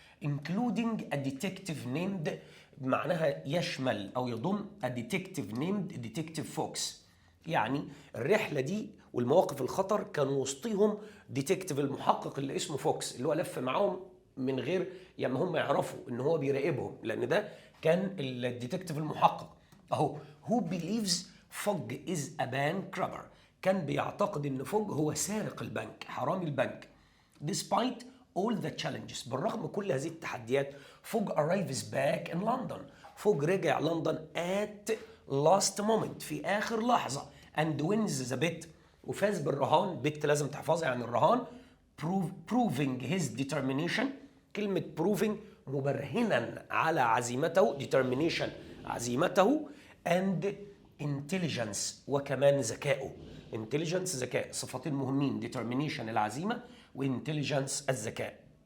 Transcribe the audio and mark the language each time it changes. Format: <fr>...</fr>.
<en>including a detective named</en> <ar>معناها يشمل أو يضم</ar> <en>a detective named detective Fox</en> <ar>يعني الرحلة دي والمواقف الخطر كان وسطهم ديتكتيف المحقق اللي اسمه فوكس اللي هو لف معاهم من غير يعني هم يعرفوا ان هو بيراقبهم لان ده كان الديتكتيف المحقق اهو.</ar> <en>who believes Fogg is a bank robber</en> <ar>كان بيعتقد ان فوج هو سارق البنك حرامي البنك.</ar> <en>despite all the challenges</en> <ar>بالرغم من كل هذه التحديات</ar> <en>Fogg arrives back in London Fogg</en> <ar>رجع لندن</ar> <en>at last moment</en> <ar>في آخر لحظة</ar> <en>and wins the bet</en> <ar>وفاز بالرهان. بت لازم تحفظها يعني الرهان.</ar> <en>proving his determination</en> <ar>كلمة proving مبرهنا على عزيمته determination عزيمته</ar> <en>and intelligence</en> <ar>وكمان ذكائه. intelligence ذكاء صفتين مهمين determination العزيمة وintelligence الذكاء.</ar>